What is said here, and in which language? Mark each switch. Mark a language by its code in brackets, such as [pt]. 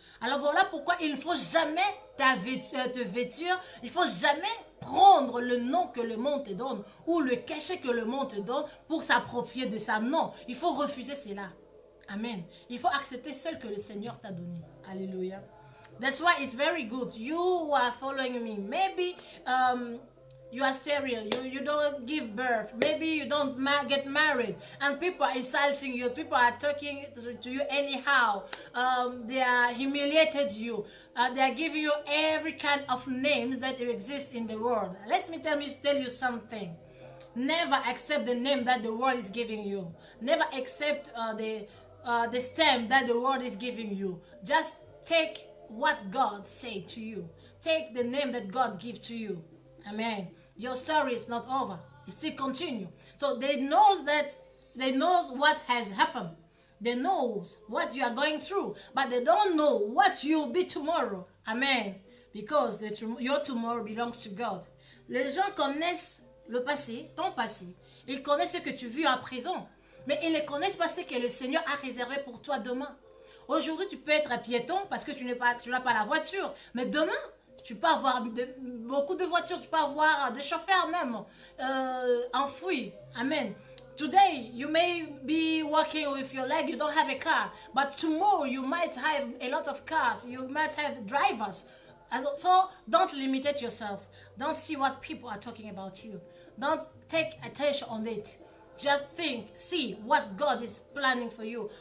[fr] Alors voilà pourquoi il ne faut jamais te vêtir, il ne faut jamais prendre le nom que le monde te donne ou le cachet que le monde te donne pour s'approprier de ça. Non, il faut refuser cela. Amen. Il faut accepter seul que le Seigneur t'a donné. [en] Alléluia. That's why it's very good. You who are following me, maybe you are sterile, you don't give birth, maybe you don't get married, and people are insulting you, people are talking to you anyhow, they are humiliated you, they are giving you every kind of names that exist in the world. Let me tell you something. Never accept the name that the world is giving you. Never accept the stamp that the world is giving you. Just take what God said to you. Take the name that God gives to you. Amen. Your story is not over. It still continue. So they knows what has happened. They knows what you are going through, but they don't know what you will be tomorrow. Amen. Because your tomorrow belongs to God. [fr] Les gens connaissent le passé, ton passé. Ils connaissent ce que tu vis à présent, mais ils ne connaissent pas ce que le Seigneur a réservé pour toi demain. Aujourd'hui, tu peux être un piéton parce que tu n'as pas la voiture, mais demain, tu peux avoir beaucoup de voitures, tu peux avoir des chauffeurs même enfouis. Amen. [en] Today, you may be walking with your leg, you don't have a car. But tomorrow, you might have a lot of cars. You might have drivers. So don't limit yourself. Don't see what people are talking about you. Don't take attention on it. Just think, see what God is planning for you.